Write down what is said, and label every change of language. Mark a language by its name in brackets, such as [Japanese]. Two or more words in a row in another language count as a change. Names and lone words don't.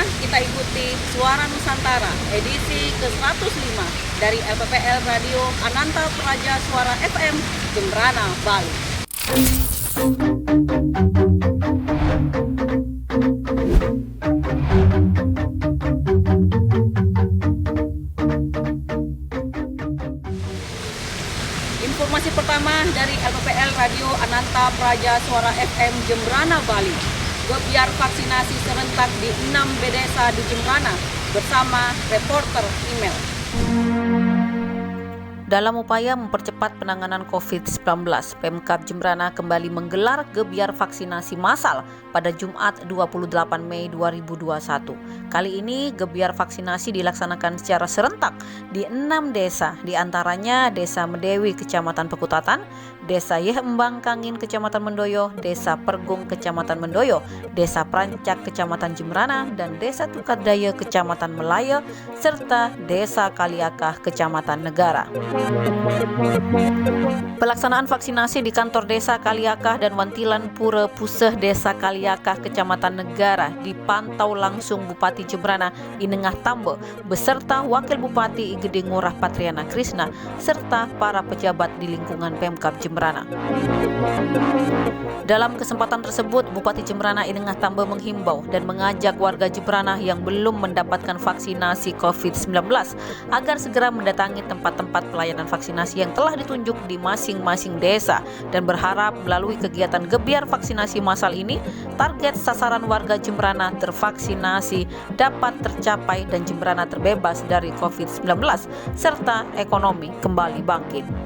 [Indonesian] kita ikuti Suara Nusantara edisi ke-105 dari LPPL Radio Ananta Praja Suara FM Jembrana, Bali. Informasi pertama dari LPPL Radio Ananta Praja Suara FM Jembrana, Bali. Gebiar vaksinasi serentak di 6 desa di Jembrana bersama reporter email. Dalam upaya mempercepat penanganan COVID-19, Pemkab Jembrana kembali menggelar gebiar vaksinasi massal pada Jumat 28 Mei 2021. Kali ini gebiar vaksinasi dilaksanakan secara serentak di 6 desa, diantaranya Desa Medewi, Kecamatan Pekutatan, Desa Yehembang Kangin, Kecamatan Mendoyo, Desa Pergung, Kecamatan Mendoyo, Desa Prancak, Kecamatan Jembrana, dan Desa Tukardaya, Kecamatan Melaya, serta Desa Kaliakah, Kecamatan Negara. Pelaksanaan vaksinasi di kantor Desa Kaliakah dan Wantilan Pura Puseh Desa Kaliakah, Kecamatan Negara dipantau langsung Bupati Jembrana Inengah Tambo beserta Wakil Bupati Igede Ngurah Patriana Krisna serta para pejabat di lingkungan Pemkab Jembrana. Dalam kesempatan tersebut, Bupati Jembrana Inengah Tambo menghimbau dan mengajak warga Jembrana yang belum mendapatkan vaksinasi COVID-19 agar segera mendatangi tempat-tempat pelayanan vaksinasi yang telah ditunjuk di masing-masing desa dan berharap melalui kegiatan gebiar vaksinasi massal ini target sasaran warga Jembrana tervaksinasi dapat tercapai dan Jembrana terbebas dari COVID-19 serta ekonomi kembali bangkit.